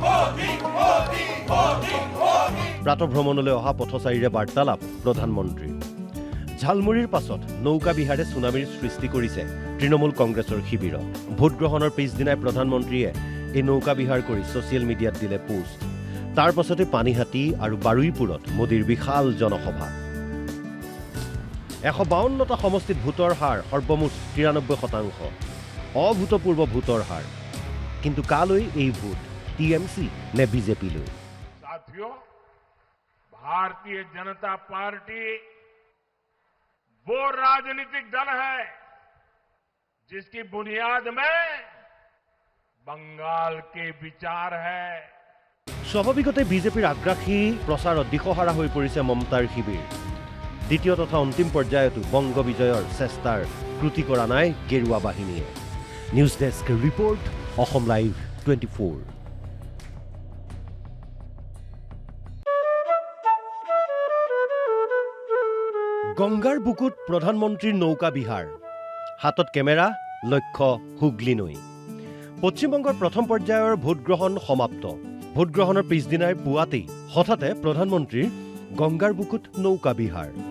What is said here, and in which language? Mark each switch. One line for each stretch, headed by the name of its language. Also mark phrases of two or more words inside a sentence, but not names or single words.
Assamese: প্ৰাতঃভ্ৰমণলৈ অহা পথচাৰীৰে বাৰ্তালাপ প্ৰধানমন্ত্ৰীৰ ঝালমুৰিৰ পাছত নৌকা বিহাৰে ছুনামিৰ সৃষ্টি কৰিছে তৃণমূল কংগ্ৰেছৰ শিবিৰত ভোটগ্ৰহণৰ পিছদিনাই প্ৰধানমন্ত্ৰীয়ে এই নৌকা বিহাৰ কৰি ছ'চিয়েল মিডিয়াত দিলে পোষ্ট তাৰ পাছতে পানীহাটী আৰু বাৰুইপুৰত মোদীৰ বিশাল জনসভা 152টা সমষ্টিত ভোটৰ হাৰ সৰ্বমুঠ 93%। অভূতপূৰ্ব ভোটৰ হাৰ কিন্তু কালৈ এই ভোট টিএমসি নে বিজেপিলৈ
Hindi: साथियों, भारतीय जनता पार्टी वो राजनीतिक दल है जिसकी बुनियाद में बंगाल के विचार है।
Assamese: স্বাভাৱিকতে বিজেপিৰ আগ্ৰাসী প্ৰচাৰত দিশহাৰা হৈ পৰিছে মমতাৰ শিবিৰ দ্বিতীয় তথা অন্তিম পৰ্যায়তো বংগ বিজয়ৰ চেষ্টাৰ ত্ৰুটি কৰা নাই গেৰুৱা বাহিনীয়ে
English: news desk report
Assamese: অসম লাইভ 24। গংগাৰ বুকুত প্ৰধানমন্ত্ৰীৰ নৌকা বিহাৰ হাতত কেমেৰা লক্ষ্য হুগলী নৈ পশ্চিমবংগৰ প্ৰথম পৰ্যায়ৰ ভোটগ্ৰহণ সমাপ্ত ভোটগ্ৰহণৰ পিছদিনাই পুৱাতেই হঠাতে প্ৰধানমন্ত্ৰীৰ গংগাৰ বুকুত নৌকা বিহাৰ